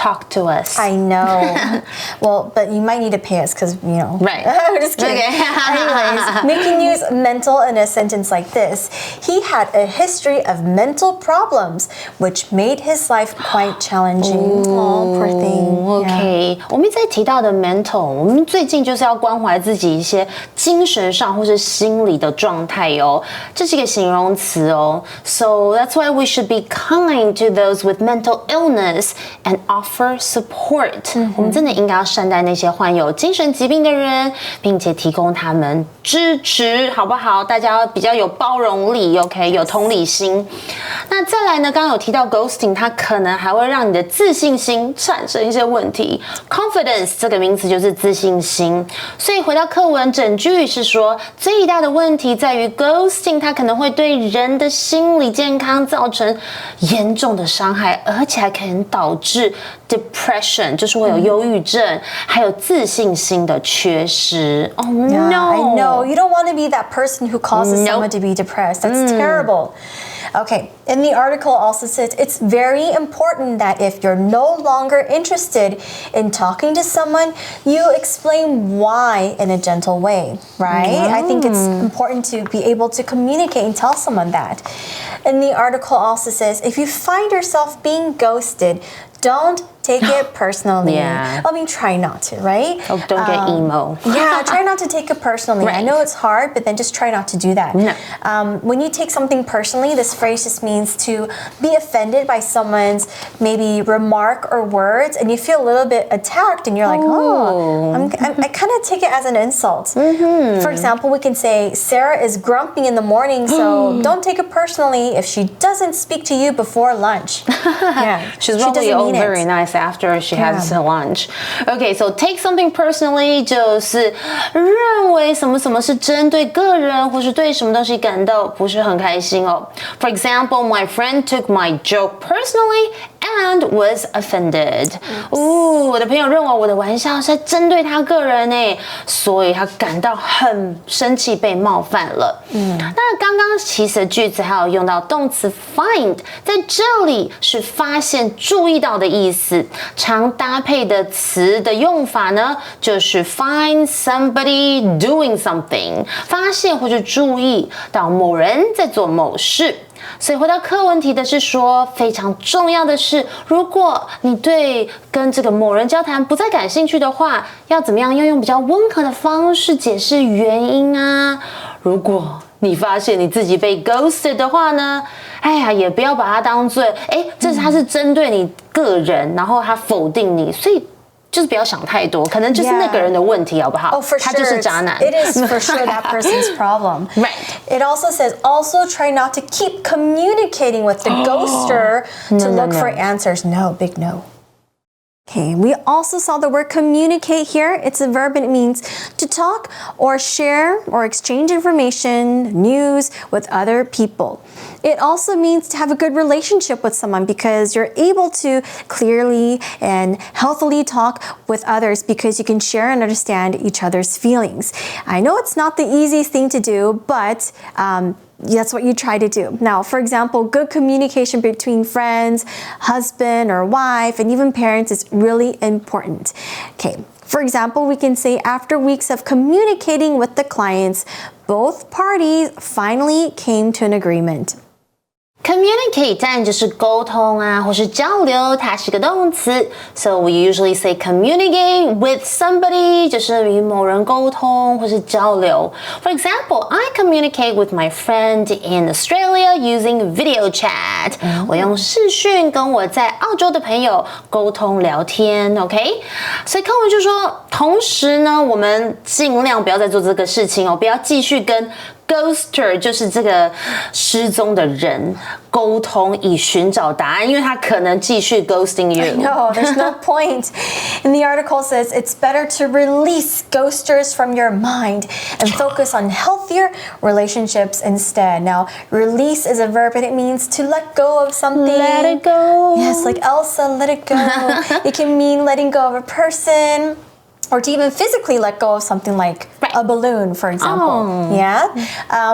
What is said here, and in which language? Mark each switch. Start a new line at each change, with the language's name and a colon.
English: Talk to us. I know. Well, but you might need to pay us because, Right. I'm just kidding. Okay. Anyways, we can use mental in a sentence like this. He had a history of mental problems, which made his life quite challenging. Oh, poor thing.
Chinese: OK， 我们在提到的 mental， 我们最近就是要关怀自己一些精神上或是心理的状态哦，这是一个形容词哦。
English: So that's why we should be kind to those with mental illness and offer support.
Chinese: 我们真的应该要善待那些患有精神疾病的人，并且提供他们支持，好不好？大家比较有包容力 ，OK， 有同理心。那再来呢？刚刚有提到 ghosting， 它可能还会让你的自信心产生一些问题。 Confidence 这个名词就是自信心，所以回到课文整句是说，最大的问题在于 ghosting， 它可能会对人的心理健康造成严重的伤害，而且还可能导致 depression， 就是会有忧郁症，还有自信心的缺失。
English: Oh no! Yeah, I know. You don't want to be that person who causes someone to be depressed. That's terrible. Okay, and the article also says it's very important that if you're no longer interested in talking to someone, you explain why in a gentle way, right? I think it's important to be able to communicate and tell someone that. And the article also says if you find yourself being ghosted, don't take it personally. Yeah. I mean, try not to, right? Oh, don't get emo. Yeah, try not to take it personally. Right. I know it's hard, but then just try not to do that. No. When you take something personally, this phrase just means to be offended by someone's maybe remark or words, and you feel a little bit attacked, and you're like, I kind of take it as an insult. For example, we can say, Sarah is grumpy in the morning, so don't take it personally if she doesn't speak to you before lunch. Yeah, She's probably very nice after she has her lunch.
Chinese: Okay, so
English: take something personally
Chinese: 就是认为什么什么是针对个人或是对什么东西感到不是很开心哦。
English: For example, my friend took my joke personally and was offended.
Chinese: 我的朋友认为我的玩笑是在针对他个人耶，所以他感到很生气，被冒犯了。那刚刚其实句子还有用到动词 find， 在这里是发现、注意到的意思。常搭配的词的用法呢，就是
English: find somebody doing something，
Chinese: 发现或者注意到某人在做某事。所以回到课文题的是说，非常重要的是，如果你对跟这个某人交谈不再感兴趣的话，要怎么样用比较温和的方式解释原因啊？如果你发现你自己被 ghosted 的话呢，也不要把它当作他是针对你个人，然后他否定你，所以就是不要想太多，可能就是那个人的问题，好不好？
English: Oh, for sure.
Chinese: 他就是渣男。
English: It is for sure that person's problem. Right. It also says, also try not to keep communicating with the ghoster to look for answers. No, big no. Okay, we also saw the word communicate here. It's a verb and it means to talk or share or exchange information, news with other people. It also means to have a good relationship with someone because you're able to clearly and healthily talk with others because you can share and understand each other's feelings. I know it's not the easiest thing to do, but that's what you try to do. Now, for example, good communication between friends, husband or wife, and even parents is really important. Okay, for example, we can say after weeks of communicating with the clients, both parties finally came to an agreement.
Chinese: Communicate 当然就是沟通啊，或是交流，它是个动词。
English: So we usually say communicate with somebody，
Chinese: 就是与某人沟通或是交流。
English: For example, I communicate with my friend in Australia using video chat。
Chinese: 我用视讯跟我在澳洲的朋友沟通聊天 ，OK？所以课文就说，同时呢，我们尽量不要再做这个事情哦，不要继续跟Ghoster 就是这个失踪的人沟通以寻找答案，因为他可能继续
English: ghosting you. No, there's no point. And the article says it's better to release ghosters from your mind and focus on healthier relationships instead. Now, release is a verb and it means to let go of something. Let it go. Yes, like Elsa, let it go. It can mean letting go of a person, or to even physically let go of something like a balloon, for example. Yeah.